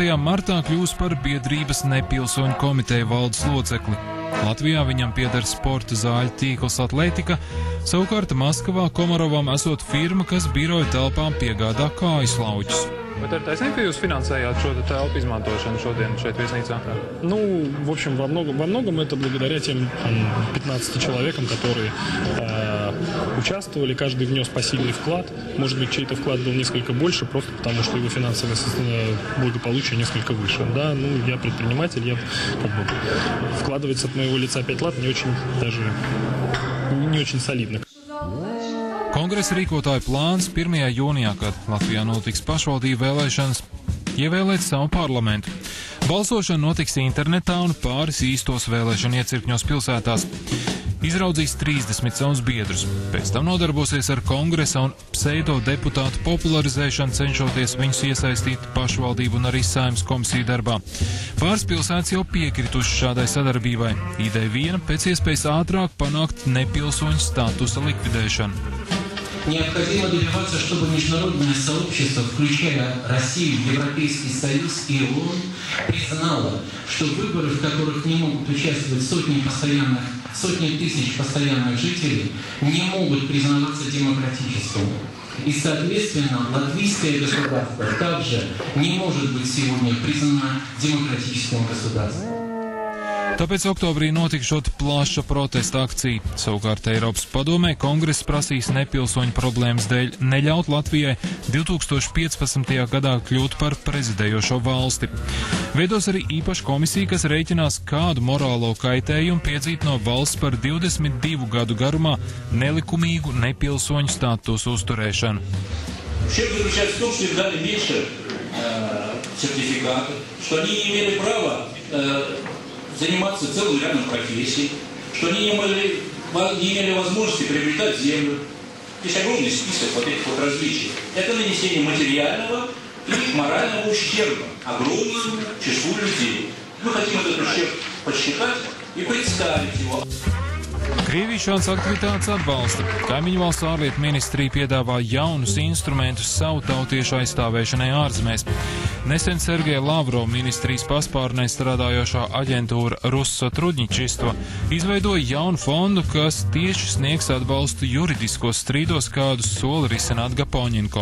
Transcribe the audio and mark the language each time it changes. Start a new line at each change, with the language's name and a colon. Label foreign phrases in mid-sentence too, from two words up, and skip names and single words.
Latvian: martā kļūs par biedrības nepilsoņu komiteju valdes locekli. Latvijā viņam pieder sporta zāļu tīkls Atletika, savukārt Maskavā Komarovam esot firma, kas biroja telpām piegādā kājuslauķus. Bet ir taisnība, ka jūs finansējāt šo telpu измантошenu šodien šeit viesnīcā?
Russian: Ну, в общем, во многом это благодаря тем 15 человекам, которые участвовали, каждый внес посильный вклад. Может быть, чей-то вклад был несколько больше, просто потому что его финансовое благополучие несколько выше. Да, ну, я предприниматель, я вкладываться от моего лица 5 лат не очень солидно.
Latvian: Kongresa rīkotāju plāns 1. jūnijā, kad Latvijā notiks pašvaldību vēlēšanas, ievēlēt savu parlamentu. Balsošana notiks internetā un pāris īstos vēlēšanu iecirkņos pilsētās. Izraudzīs 30 savus biedrus. Pēc tam nodarbosies ar kongresa un pseido deputātu popularizēšanu, cenšoties viņus iesaistīt pašvaldību un arī Saeimas komisiju darbā. Pāris pilsētas jau piekrituši šādai sadarbībai. Ideja viena – pēc iespējas ātrāk panākt nepilsoņu statusa likvidēšanu.
Russian: Необходимо добиваться, чтобы международное сообщество, включая Россию, Европейский Союз и ООН, признало, что выборы, в которых не могут участвовать сотни тысяч постоянных жителей, не могут признаваться демократическими. И, соответственно, латвийское государство также не может быть сегодня признано демократическим государством.
Latvian: Tāpēc oktobrī notikšot plaša protesta akcija. Savukārt Eiropas padomē kongress prasīs nepilsoņu problēmas dēļ neļaut Latvijai 2015. gadā kļūt par prezidējošo valsti. Veidos arī īpaša komisija, kas rēķinās, kādu morālo kaitējumu piedzīt no valsts par 22 gadu garumā nelikumīgu nepilsoņu statusu uzturēšanu.
Russian: Заниматься целым рядом профессий, что они не имели возможности приобретать землю. Здесь огромный список вот этих вот различий. Это нанесение материального и морального ущерба огромному числу людей. Мы хотим этот ущерб подсчитать и представить его.
Latvian: Krievija šādas aktivitātes atbalsta. Kaimiņu valsts ārlietu ministrija piedāvā jaunus instrumentus savu tautiešu aizstāvēšanai ārzemēs. Nesen Sergeja Lavrova ministrijas paspārnē strādājošā aģentūra Russotrudņičistvo izveidoja jaunu fondu, kas tieši sniegs atbalstu juridiskos strīdos, kādus sola risināt Gapoņinko.